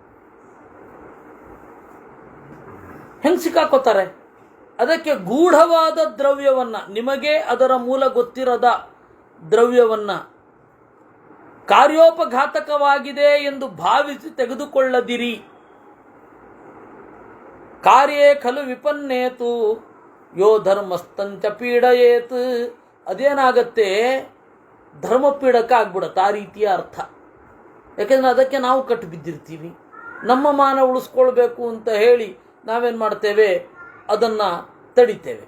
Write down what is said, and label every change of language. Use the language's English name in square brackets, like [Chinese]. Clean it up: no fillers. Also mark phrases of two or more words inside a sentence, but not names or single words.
[Kannada] ಹೆಂಗೆ ಸಿಕ್ಕಾಕೋತಾರೆ? ಅದಕ್ಕೆ ಗೂಢವಾದ ದ್ರವ್ಯವನ್ನ, ನಿಮಗೆ ಅದರ ಮೂಲ ಗೊತ್ತಿರದ ದ್ರವ್ಯವನ್ನ ಕಾರ್ಯೋಪಘಾತಕವಾಗಿದೆ ಎಂದು ಭಾವಿಸಿ ತೆಗೆದುಕೊಳ್ಳದಿರಿ. [Sanskrit] ಕಾರ್ಯೇ ಖಲು ವಿಪನ್ನೇತು ಯೋ ಧರ್ಮಸ್ತಂಚ ಪೀಡಯೇತ್. [Kannada] ಅದೇನಾಗತ್ತೆ, ಧರ್ಮಪೀಡಕ ಆಗ್ಬಿಡತ್ತೆ ಆ ರೀತಿಯ ಅರ್ಥ. ಯಾಕೆಂದರೆ ಅದಕ್ಕೆ ನಾವು ಕಟ್ಟು ಬಿದ್ದಿರ್ತೀವಿ. ನಮ್ಮ ಮಾನ ಉಳಿಸ್ಕೊಳ್ಬೇಕು ಅಂತ ಹೇಳಿ ನಾವೇನು ಮಾಡ್ತೇವೆ, ಅದನ್ನು ತಡಿತೇವೆ.